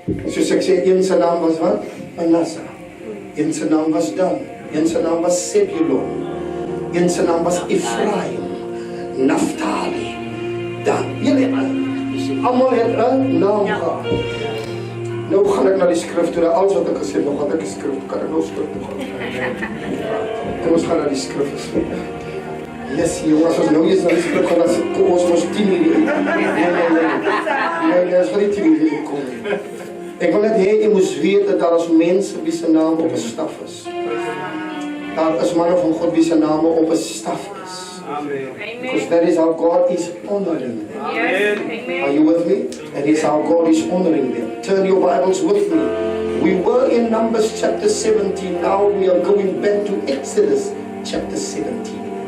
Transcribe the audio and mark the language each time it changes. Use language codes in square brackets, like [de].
[af] Soos ek sê, een sy naam was wat? Manasseh. Een sy naam was Dan. Een sy naam was Zebulon. Een sy naam was Ephraim. Naphtali. Dan. Jullie allemaal het een naam gehad. Nou gaan ek na die skrif toe, alles wat ek gesê het, nog wat ek die skrif, kan ek nou skrif toe gaan. Kom ons gaan na die skrif. Yes, jongens, as nou eens na die skrif gaan, dan kom ons 10 uur. Nee, as vir die 10 uur kom. Ek wil net hê, jy moes weet dat daar is mense wie se naam op 'n staf is. Daar is manne van God wie se name op 'n staf is. [en] Because that is how God is honoring them. Yes. Are you with me? That is how God is honoring them. Turn your Bibles with me. We were in Numbers chapter 17. Now we are going back to Exodus chapter 17.